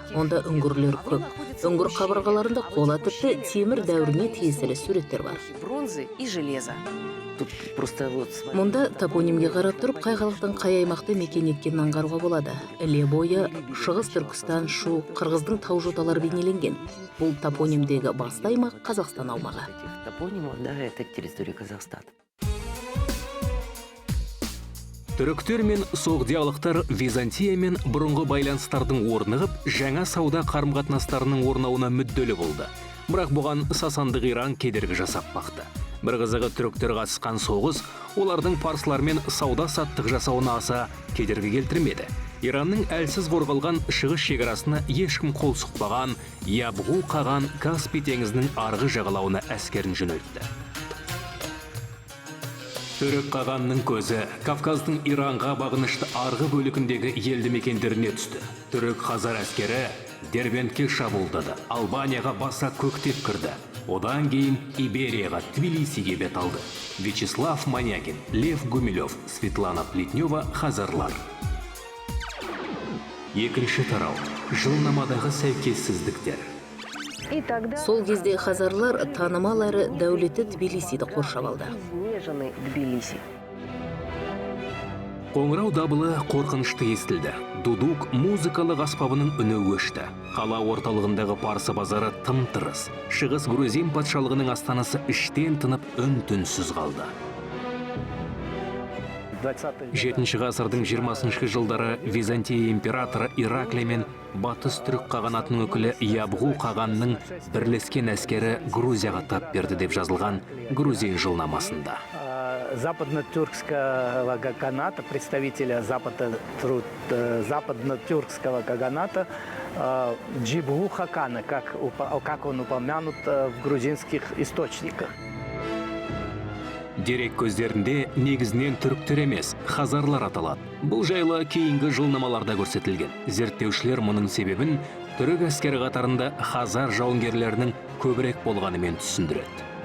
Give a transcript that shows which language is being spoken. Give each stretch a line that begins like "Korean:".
Kazakh: Онда үңгірлер көп. Үңгір қабырғаларында қола тіпті темір дәуіріне тиесілі суреттер бар.
Russian: Бронзы и железо.
Kazakh: Мұнда топонимге қарап тұрып, қай халықтың қай аймақты мекен еткенін аңғаруға болады. Іле бойы, Шығыс Түркістан, Шу, Қырғыздың тау жоталары бейнеленген. Бұл топонимдегі басты аймақ Қазақстан аумағы.
Russian: Топонимов, да, это территория Казахстана.
Kazakh: Түріктер мен соғдиялықтар Византия мен бұрынғы байланыстардың орнығып, жаңа сауда қарым-қатынастарының орнауына мүдделі болды. Бірақ бұған Сасандық Иран кедергі жасап бақты. Бір қызығы түріктер қатысқан соғыс олардың парсылармен сауда-саттық жасауына аса кедергі келтірмеді. Иранның әлсіз қорғалған шығыс шекарасына ешкім қол сұқпаған, Ябғу қаған Каспий теңізінің арғы жағалауына әскерін жөнелтті. Түрік қағанның көзі Кавказдың Иранға бағынышты арғы бөлігіндегі елді мекендеріне түсті. Түрік Хазар әскері Дербентке шабуылдады, Албанияға баса көктеп кірді. Одан кейін Иберияға, Тбилисиге бет алды. Вячеслав Манякин, Лев Гумилев, Светлана Плетнева, Хазарлар. Екінші тарау. Жылнамадағы сәйкессіздіктер. Сол кезде хазарлар танымал әрі дәулетті Тбилисиді қоршап алды.
Russian: Изнеженный Тбилиси.
Kazakh: Қоңырау дабылы қорқынышты естілді. Дудук музыкалық аспабының үні өшті. Қала орталығындағы парсы базары тым-тырыс. Шығыс Грузин патшалығының астанасы іштен тынып үн-түнсіз қалды. 7 ғасырдың 20 жылдары Византия императоры Ираклий мен батыс түрік қағанатының өкілі Ябғу қағанның бірлескен әскері Грузияға тап берді деп жазылған Грузин жылнамасында.
Russian: Западно-тюркского каганата, представителя западно-тюркского каганата Джибгу Хакана, как он упомянут в грузинских источниках.
Kazakh: Дерек көздерінде негізінен түріктер емес, хазарлар аталады. Бұл жайлы кейінгі жылнамаларда көрсетілген. Зерттеушілер мұның себебін түрік әскері қатарында хазар жауынгерлерінің көбірек болғанымен түсіндіреді.